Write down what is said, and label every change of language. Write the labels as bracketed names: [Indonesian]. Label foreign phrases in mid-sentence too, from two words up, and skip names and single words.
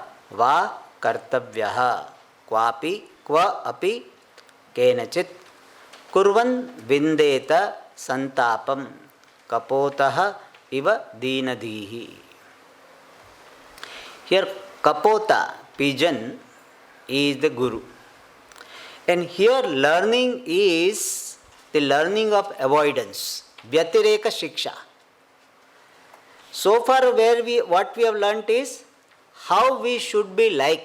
[Sanskrit] व कर्तव्यः क्वापि क्व अपि केनचित् कुर्वन् विन्देत सन्तापम् कपोतः इव दीनधीः. [English] Here kapota, pigeon, is the guru. And here learning is the learning of avoidance, [Sanskrit] व्यतिरेक शिक्षा. [English] So far what we have learnt is how we should be like.